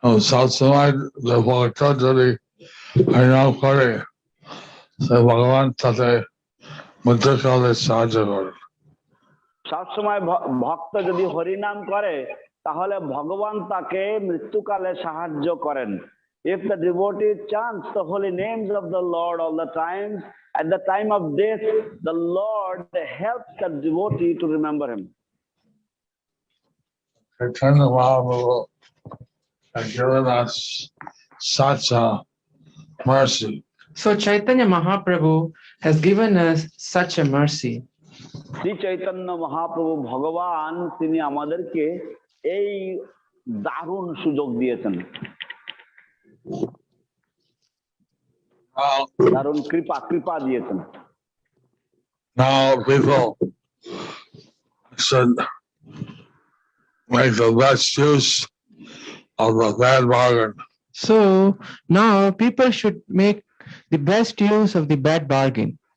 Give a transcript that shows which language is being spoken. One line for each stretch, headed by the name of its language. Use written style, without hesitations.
Bangla: সবসময় যে ভক্ত যদি হরিনাম করে সে ভগবান তাতে মৃত্যুকালে সাহায্য করে। সবসময় ভক্ত যদি হরিনাম করে তাহলে ভগবান তাকে মৃত্যুকালে সাহায্য করেন।
English: If the devotee chants the holy names of the Lord all the time, at the time of death, the Lord helps the devotee to remember him. Chaitanya Mahaprabhu has given us such a mercy. So Chaitanya Mahaprabhu has given us such a mercy.
Bangla: Shri Chaitanya Mahaprabhu ভগবান তিনি আমাদেরকে এই দারুণ সুযোগ দিয়েছেন, দারুণ কৃপা দিয়েছেন।
English: Now people should make the best use of the bad bargain. So now people should make the best use of the bad bargain.